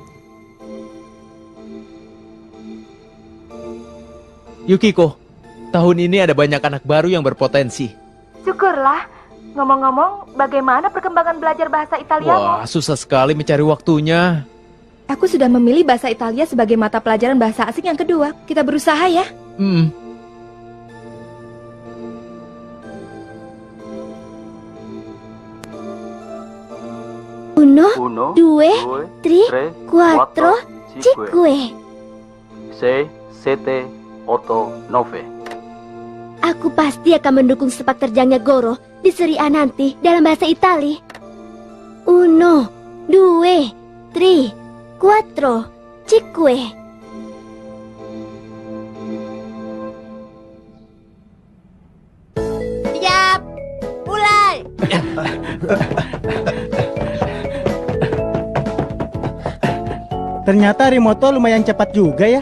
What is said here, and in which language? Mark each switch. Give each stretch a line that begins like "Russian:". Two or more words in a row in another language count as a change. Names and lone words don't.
Indonesian: Yukiko, tahun ini ada banyak anak baru yang berpotensi. Syukurlah. Ngomong-ngomong, bagaimana perkembangan belajar bahasa Italiamu? Wah, susah sekali mencari waktunya. Aku sudah memilih bahasa Italia sebagai mata pelajaran bahasa asing yang kedua. Kita berusaha ya.
Italian: Uno, due, tre, quattro, cinque. 6, 7, 8, 9.
Indonesian: Aku pasti akan mendukung sepak terjangnya Goro di Serie A nanti dalam bahasa Itali.
Italian: Uno, due, tre, quattro, cinque.
Indonesian: Siap, mulai. Ternyata Arimoto lumayan cepat juga ya.